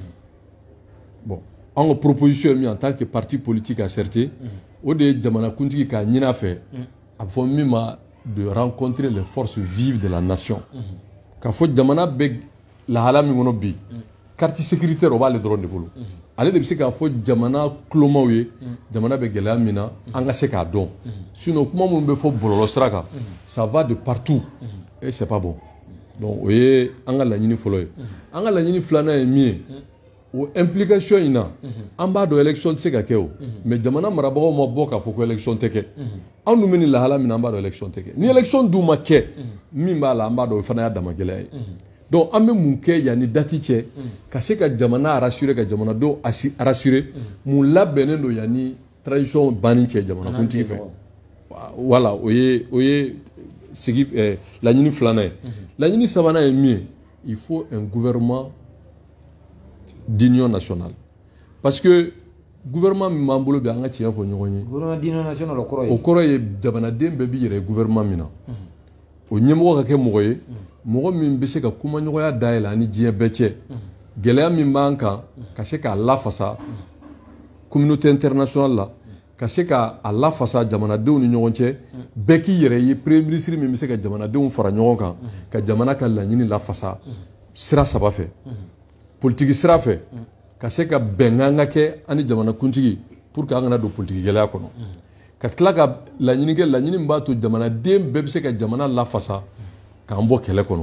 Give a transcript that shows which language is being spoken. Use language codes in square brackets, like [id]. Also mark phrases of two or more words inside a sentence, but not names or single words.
[bm] Bon an ka proposition ye min [fr] en tant que parti politique asserté [bm] o de ye jamanakuntigi k'a ɲini a fɛ a bɛ fɔ min ma [fr] de rencontrer les forces vives de la nation. [bm] K'a fɔ jamana bɛ lahala min kɔnɔ bi [fr] carte sécuritaire [bm] o b'ale dɔrɔn de bolo. Ale de bɛ se k'a fɔ jamana kulomaw ye jamana bɛ gɛlɛya min na an ka se k'a dɔn sinon kuma minnu bɛ fɔ bɔlɔlɔ sira kan [fr] ça va de partout et c'est pas bon. [bm] Donc o ye an ka laɲini fɔlɔ ye. An ka laɲini filanan ye min ye o implication in na an b'a dɔn élection tɛ se ka kɛ o mais jamana marabagaw ma bɔ k'a fɔ ko élection tɛ kɛ. Anw dun bɛ nin lahala min na an b'a dɔn élection tɛ kɛ. Ni élection dun ma kɛ min b'a la an b'a dɔn o fana y'a dama gɛlɛya ye. Donc an bɛ mun kɛ yanni dati cɛ ka se ka jamana rassurer ka jamanadenw rassurer mun labɛnnen don yanni transition banni cɛ jamanakuntigi fɛ. Voilà o ye sigi laɲini filanan ye. Laɲini sabanan ye min ye [fr] il faut un gouvernement d'union nationale parce que [bm] gouvernement min b'an bolo bi an ka tiɲɛ fɔ ɲɔgɔn ye. [fr] Gouvernement d'union nationale [bm] o kɔrɔ ye. O kɔrɔ ye jamanaden bɛɛ b'i yɛrɛ ye gouvernement min na. O ɲɛmɔgɔ ka kɛ mɔgɔ ye mɔgɔ min bɛ se ka kumaɲɔgɔnya dayɛlɛ ani diɲɛ bɛɛ cɛ gɛlɛya min b'an kan ka se k'a lafasa [fr] communauté internationale [bm] la ka se k'a lafasa jamanadenw ni ɲɔgɔn cɛ bɛɛ k'i yɛrɛ ye [fr] premier ministre [bm] min bɛ se ka jamanadenw fara ɲɔgɔn kan ka jamana ka laɲini lafasa sira saba fɛ politique sira fɛ ka se ka bɛnkan ka kɛ ani jamanakuntigi [fr] pour que [bm] an kana don politique gɛlɛya kɔnɔ ka tila ka laɲini kɛ laɲini min b'a to jamanaden bɛɛ bɛ se ka jamana lafasa k'an bɔ kɛlɛ kɔnɔ.